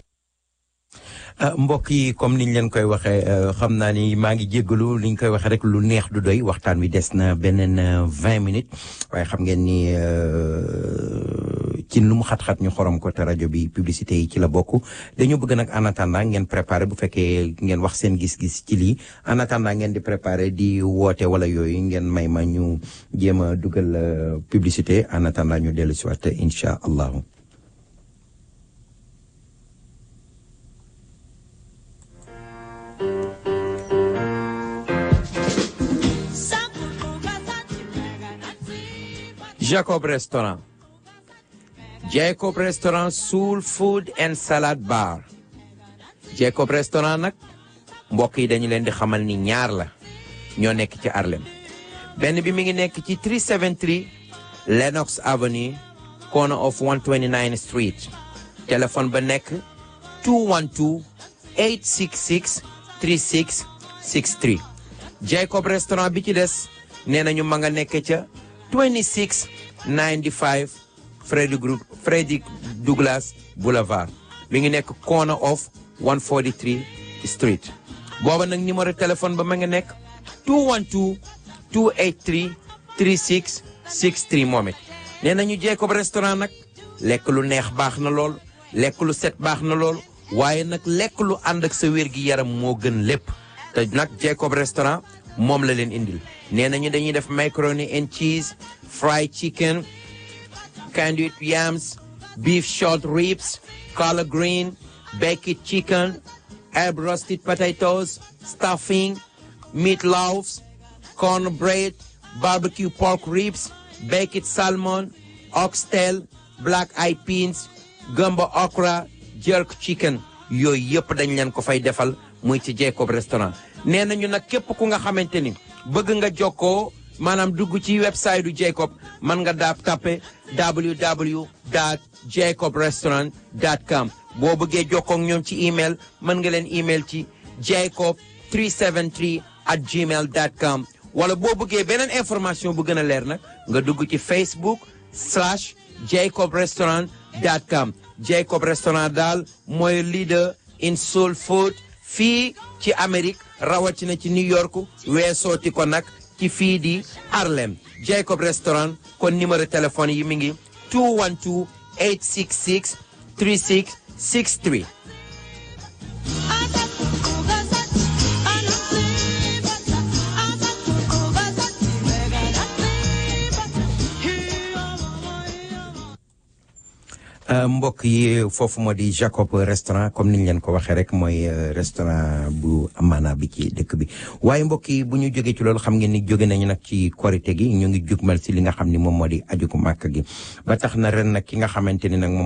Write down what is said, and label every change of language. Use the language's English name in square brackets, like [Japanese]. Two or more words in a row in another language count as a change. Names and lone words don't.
[Wolof] mbokk yi comme niñ leen koy waxee xam naa ni maa ngi jéggalu liñ koy waxee rek lu neex du doy waxtaan wi des na beneen 20 minutes waaye xam ngeen ni ci lu mu xat-xat ñu xorom ko te rajo bi publicité yi ci la bokk dañoo bëgg nag [French] en attendant [Wolof] ngeen préparé bu fekkee ngeen wax seen gis-gis ci lii [French] en attendant [Wolof] ngeen di préparé di woote wala yooyu ngeen may ma ñu jéem a dugal publicité [French] en attendant [Wolof] ñu dellu si waat [Arabic] إن شاء الله. [Wolof] Jacob Restaurant. Jacob Restaurant Soul Food and Salad Bar. Jacob Restaurant nag mbokk yi dañu leen di xamal ni ñaar la ñoo nekk ci Harlem. benn bi mi ngi nekk ci 373 Lenox Avenue [English] corner of [Wolof] 129 Street. téléphone ba nekk 212-866-3663. Jacob Restaurant bi ci des nee nañu ma nga nekk ca 2695 Frederick Douglass Boulevard mi ngi nekk [English] corner of [Wolof] 143 Street. booba nag [French] numéro téléphone [Wolof] ba ma nga nekk 212-283-3663 moom it. nee nañu Jacob Restaurant nag lekk lu neex baax na lool lekk lu set baax na lool waaye nag lekk lu ànd ak sa wér gi yaram moo gën lépp te nag Jacob Restaurant moom la leen indil. nee nañu dañuy def [English] macaroni and cheese fried chicken candied yams beef short ribs collard green baked chicken herb roasted potatoes stuffing meatloaves cornbread barbecue pork ribs baked salmon oxtail black eyed peas gumbo okra jerk chicken [Wolof] yooyu yëpp dañ leen ko fay defal muy ci Jacob Restaurant. nee nañu nag képp ku nga xamante ni bëgg nga jokkoo maanaam dugg ci website du Jacob mën nga daab tappe www.jacobrestaurant.com boo bëggee jokkoo ak ñoom ci email mën nga leen email ci jacob373@gmail.com wala boo bëggee beneen information bu gën a leer nag nga dugg ci facebook/jacobrestaurant.com. Jacob Restaurant daal mooy [English] leader in soul food [Wolof] fii ci Amérique rawatina ci New York weesooti ko nag ci fii di Harlem. Jacob Restaurant kon [French] numéro téléphone [Wolof] yi mi ngi 212-866-3663. mbokk yi foofu moo di Jacob Restaurant comme niñ leen ko waxee rek mooy restaurant bu amaana bi ci dëkk bi waaye mbokk yi bu ñu jógee ci loolu xam ngeen ni jóge nañu nag ci korite gi ñu ngi jugmal si li nga xam ni moom moo di aju ko màkk gi ba tax na ren nag ki nga xamante ni nag moom moo